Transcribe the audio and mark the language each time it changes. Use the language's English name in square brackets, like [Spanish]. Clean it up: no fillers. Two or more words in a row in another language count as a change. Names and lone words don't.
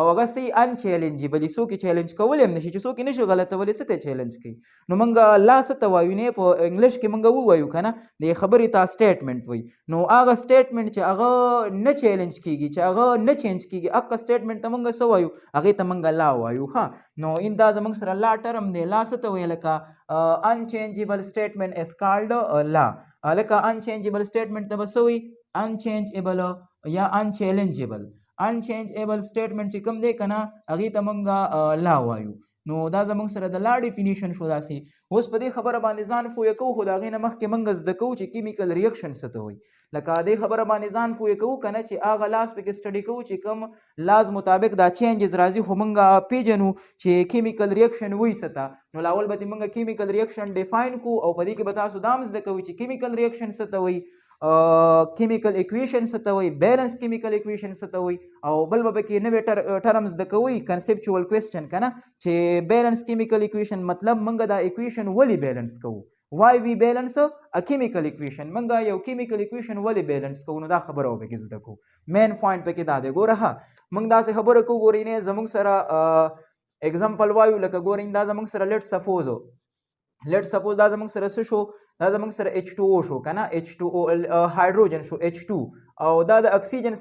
[Pashto] هغه څه [English] unchallengeable [Pashto] څوک یې چیلنج کولی هم نشي چې څوک یې نشي غلطولی څه ته چیلنج کوي نو موږ لا څه ته وایو نه په انګلیش کې موږ ووایو که نه د خبرې ته سټیټمنټ وایي نو هغه سټیټمنټ چې هغه نه چیلنج کېږي چې هغه نه چینج کېږي هغه سټیټمنټ ته موږ څه وایو هغې ته موږ لا وایو ښه نو ان دا زموږ سره لا ټرم دی لا څه ته وایي لکه [English] unchangeable statement is called law [Pashto] لکه [English] unchangeable statement [Pashto] ته به څه وایي unchangeable یا [English] unchangeable statement [Pashto] چې کوم دی که نه هغې ته موږ لا وایو نو دا زموږ سره د لا ډیفینیشن شو داسې اوس په دې خبره باندې ځان پوهه کوو خو د هغې نه مخکې موږ زده کوو چې [English] chemical reaction [Pashto] څه ته وایي لکه دې خبره باندې ځان پوهه کوو که نه چې هغه لاز پکې سټډي کوو چې کوم لاز مطابق دا چینجز راځي خو موږ پیژنو چې [English] chemical reaction [Pashto] وایي څه ته نو لاول به موږ [English] chemical reaction define [Pashto] کوو او په دې کې به تاسو دا هم زده کوئ چې [English] chemical reaction [Pashto] څه ته وایي [English] chemical equation [Pashto] څه ته وایي [English] balance chemical equation [Pashto] څه ته وایي او بل به پکې نوې ټرمز زده کوئ [English] conceptual question [Pashto] که نه چې [English] balance chemical equation [Pashto] مطلب موږ دا اکویشن ولې بیلنس کوو [English] why we balance a chemical equation [Pashto] موږ یو [English] chemical equation [Pashto] ولې بیلنس کوو نو دا خبره به پکې زده کوو [English] main point [Pashto] پکې دا دی ګوره موږ داسې خبره کوو ګورئ نه زموږ سره اگزامپل وایو لکه ګورئ دا زموږ سره [English] let suppose [Pashto] دا زموږ سره څه شو دا زموږ سره H2O شو که نه H2O هایدروجن شو H2 او دا د اکسیجن